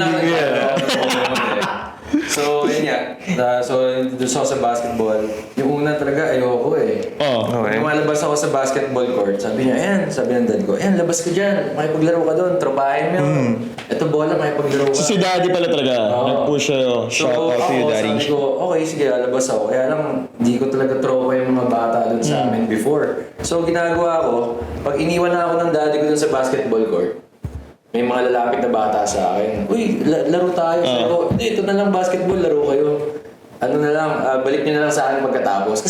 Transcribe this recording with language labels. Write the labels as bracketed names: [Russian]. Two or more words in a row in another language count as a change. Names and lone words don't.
[Filipino] So, yun nga. So, doon ako sa basketball. Yung una talaga, ayoko eh. Oh. [English] Okay. [Filipino] Lumalabas ako sa [English] basketball court. [Filipino] Sabi niya, ayan, sabi ng dad ko, ayan, labas ka dyan. Makipaglaro ka doon. Tropahin mo yun. Ito bola, makipaglaro ka. So si daddy pala talaga, Oo. nag-push sa'yo. [English] Shout out to you, daddy. [Filipino] Sabi ko, okay, sige, lalabas ako. Kaya lang, hindi ko talaga tropa yung mga bata doon sa amin before. So, ginagawa ko, pag iniwan na ako ng daddy ko doon sa [English] basketball court, [Filipino] may mga lalapit na bata sa akin. Uy, laro tayo. Sabi ko, hindi, ito na lang basketball, laro kayo. Ano na lang, balik niyo na lang sa akin pagkatapos.